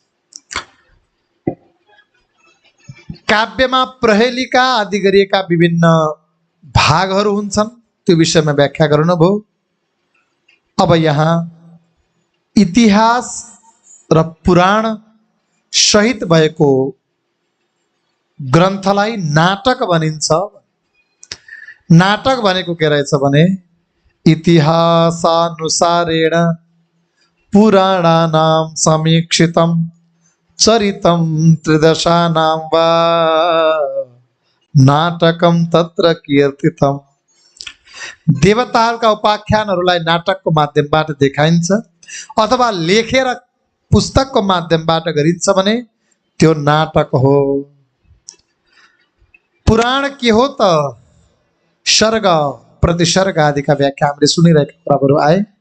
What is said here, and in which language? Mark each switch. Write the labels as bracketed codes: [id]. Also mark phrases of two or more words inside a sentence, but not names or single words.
[ne] काव्यमा प्रहेलिका आदि गरिएका विभिन्न भागहरू हुन्छन्, त्यो विषयमा व्याख्या गर्नुभयो। अब यहाँ इतिहास र पुराण सहित भएको ग्रन्थलाई नाटक भनिन्छ। नाटक भनेको के रहेछ भने [sa] इतिहासानुसारेण पुराणानां समीक्षितं चरितं त्रिदशानां वा नाटकं तत्र कीर्तितम्। [ne] देवताहरूका उपाख्यानहरूलाई नाटकको माध्यमबाट देखाइन्छ अथवा लेखेर पुस्तकको माध्यमबाट गरिन्छ भने त्यो नाटक हो। पुराण के हो त सर्ग प्रतिसर्ग आदिका व्याख्या हामीले सुनिरहेका कुराहरू आए।